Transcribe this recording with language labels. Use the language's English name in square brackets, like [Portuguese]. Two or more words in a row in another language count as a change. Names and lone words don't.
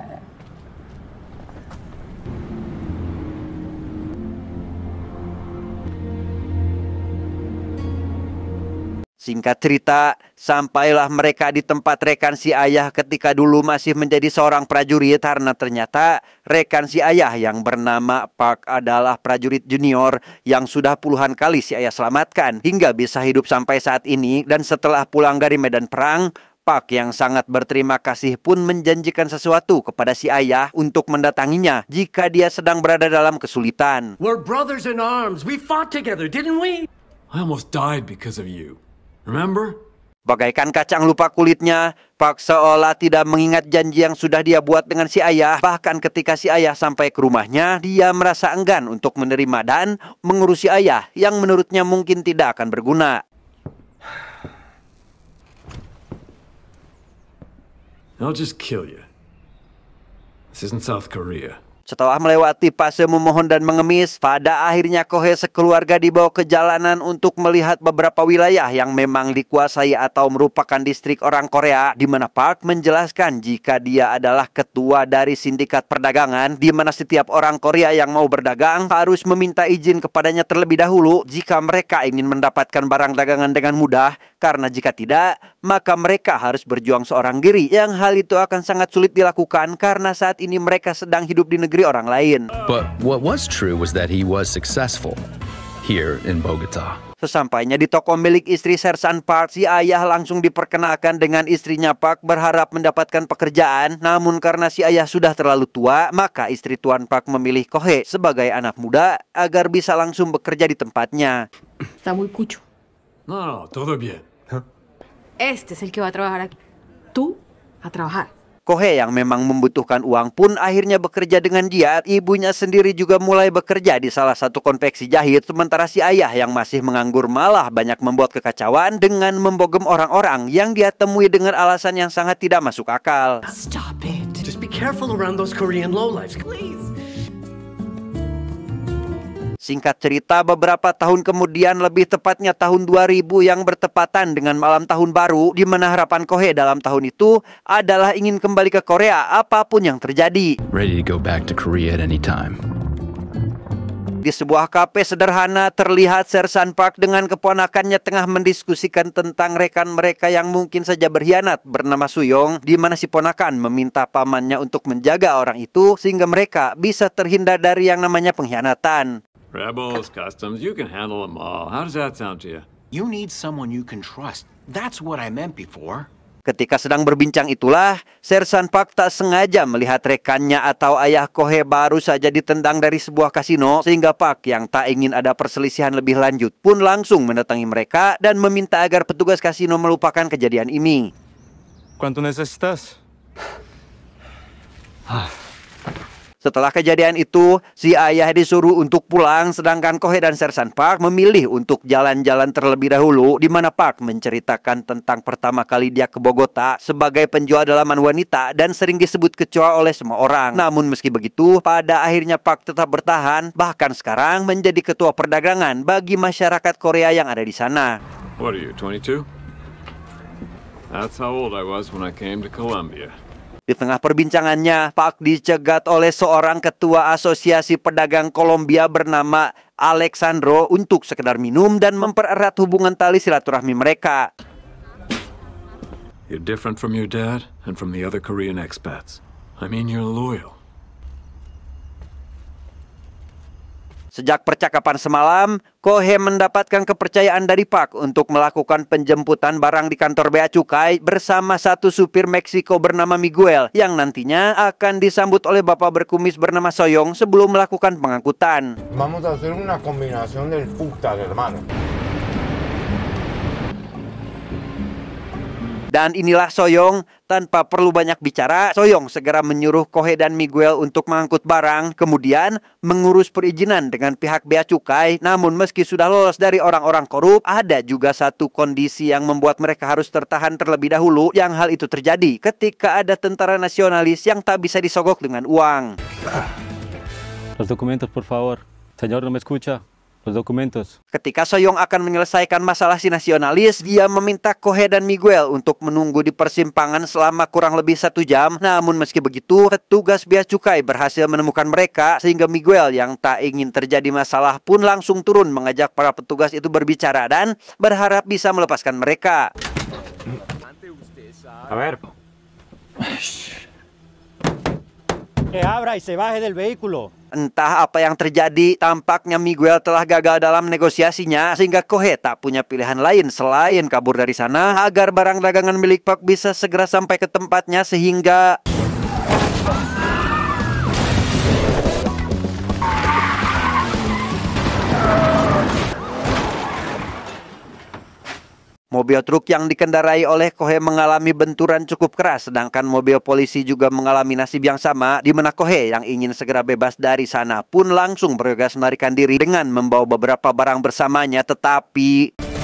[Indonesian] singkat cerita, sampailah mereka di tempat rekan si ayah ketika dulu masih menjadi seorang prajurit, karena ternyata rekan si ayah yang bernama Park adalah prajurit junior yang sudah puluhan kali si ayah selamatkan hingga bisa hidup sampai saat ini. Dan setelah pulang dari medan perang, Park yang sangat berterima kasih pun menjanjikan sesuatu kepada si ayah untuk mendatanginya jika dia sedang berada dalam kesulitan. [English] We're brothers in arms. We fought together, didn't we? I almost died because of you. Remember? [Indonesian] Bagaikan kacang lupa kulitnya, Park seolah tidak mengingat janji yang sudah dia buat dengan si ayah. Bahkan ketika si ayah sampai ke rumahnya, dia merasa enggan untuk menerima dan mengurusi ayah yang menurutnya mungkin tidak akan berguna. [English] I'll just kill you. This isn't South Korea. [Indonesian] Setelah melewati fase memohon dan mengemis, pada akhirnya Kohei sekeluarga dibawa ke jalanan untuk melihat beberapa wilayah yang memang dikuasai atau merupakan distrik orang Korea, di mana Park menjelaskan jika dia adalah ketua dari sindikat perdagangan, di mana setiap orang Korea yang mau berdagang harus meminta izin kepadanya terlebih dahulu jika mereka ingin mendapatkan barang dagangan dengan mudah, karena jika tidak, maka mereka harus berjuang seorang diri, yang hal itu akan sangat sulit dilakukan karena saat ini mereka sedang hidup di negeri orang lain. [English] But what was true was that he was successful here in Bogota. [Indonesian] Sesampainya di toko milik istri Sersan Park, si ayah langsung diperkenalkan dengan istrinya. Park berharap mendapatkan pekerjaan, namun karena si ayah sudah terlalu tua, maka istri Tuan Park memilih Kohei sebagai anak muda agar bisa langsung bekerja di tempatnya. [Spanish] Está muy cucho. No, todo bien. Este es el que va a trabajar aquí. Tú a trabajar. [Indonesian] Kohei yang memang membutuhkan uang pun akhirnya bekerja dengan giat. Ibunya sendiri juga mulai bekerja di salah satu konveksi jahit, sementara si ayah yang masih menganggur malah banyak membuat kekacauan dengan membogem orang-orang yang dia temui dengan alasan yang sangat tidak masuk akal. [English] Stop it. Just be careful around those Korean lowlifes, please. [Indonesian] Singkat cerita, beberapa tahun kemudian, lebih tepatnya tahun 2000 yang bertepatan dengan malam tahun baru, di mana harapan Kohei dalam tahun itu adalah ingin kembali ke Korea apapun yang terjadi. [English] Ready to go back to Korea at any time. [Indonesian] Di sebuah kafe sederhana, terlihat Sersan Park dengan keponakannya tengah mendiskusikan tentang rekan mereka yang mungkin saja berkhianat bernama Suyong, di mana si ponakan meminta pamannya untuk menjaga orang itu sehingga mereka bisa terhindar dari yang namanya pengkhianatan. [English] Rebels, customs, you can handle them all. How does that sound to you? You need someone you can trust. That's what I meant before. [Indonesian] Ketika sedang berbincang itulah, Sersan Park tak sengaja melihat rekannya atau ayah Kohei baru saja ditendang dari sebuah kasino, sehingga Park yang tak ingin ada perselisihan lebih lanjut pun langsung mendatangi mereka dan meminta agar petugas kasino melupakan kejadian ini. [Spanish] ¿Cuánto necesitas? [Indonesian] Setelah kejadian itu, si ayah disuruh untuk pulang, sedangkan Kohe dan Sersan Park memilih untuk jalan-jalan terlebih dahulu, di mana Park menceritakan tentang pertama kali dia ke Bogota sebagai penjual dalaman wanita dan sering disebut kecoa oleh semua orang. Namun meski begitu, pada akhirnya Park tetap bertahan, bahkan sekarang menjadi ketua perdagangan bagi masyarakat Korea yang ada di sana. [English] What are you, 22? That's how old I was when I came to Colombia. [Indonesian] Di tengah perbincangannya, Park dicegat oleh seorang ketua asosiasi pedagang Kolombia bernama Alexandro untuk sekedar minum dan mempererat hubungan tali silaturahmi mereka. [English] You're different from your dad and from the other Korean expats. I mean, you're loyal. [Indonesian] Sejak percakapan semalam, Kohe mendapatkan kepercayaan dari Park untuk melakukan penjemputan barang di kantor Bea Cukai bersama satu supir Meksiko bernama Miguel yang nantinya akan disambut oleh bapak berkumis bernama Soyong sebelum melakukan pengangkutan. [Spanish] Vamos a hacer una combinación del puta, hermano. [Indonesian] Dan inilah Soyong. Tanpa perlu banyak bicara, Soyong segera menyuruh Kohe dan Miguel untuk mengangkut barang, kemudian mengurus perizinan dengan pihak Bea Cukai. Namun meski sudah lolos dari orang-orang korup, ada juga satu kondisi yang membuat mereka harus tertahan terlebih dahulu, yang hal itu terjadi ketika ada tentara nasionalis yang tak bisa disogok dengan uang. [Spanish] Los documentos, por favor. Señor, no me escucha. Los documentos. [Indonesian] Ketika Soyong akan menyelesaikan masalah si nasionalis, dia meminta Kohe dan Miguel untuk menunggu di persimpangan selama kurang lebih 1 jam. Namun meski begitu, petugas Bea Cukai berhasil menemukan mereka, sehingga Miguel yang tak ingin terjadi masalah pun langsung turun mengajak para petugas itu berbicara dan berharap bisa melepaskan mereka. [Spanish] A ver. Que abra y se baje del vehículo. [Indonesian] Entah apa yang terjadi, tampaknya Miguel telah gagal dalam negosiasinya sehingga Kohe tak punya pilihan lain selain kabur dari sana agar barang dagangan milik Park bisa segera sampai ke tempatnya sehingga mobil truk yang dikendarai oleh Kohe mengalami benturan cukup keras, sedangkan mobil polisi juga mengalami nasib yang sama, di mana Kohe yang ingin segera bebas dari sana pun langsung bergegas melarikan diri dengan membawa beberapa barang bersamanya, tetapi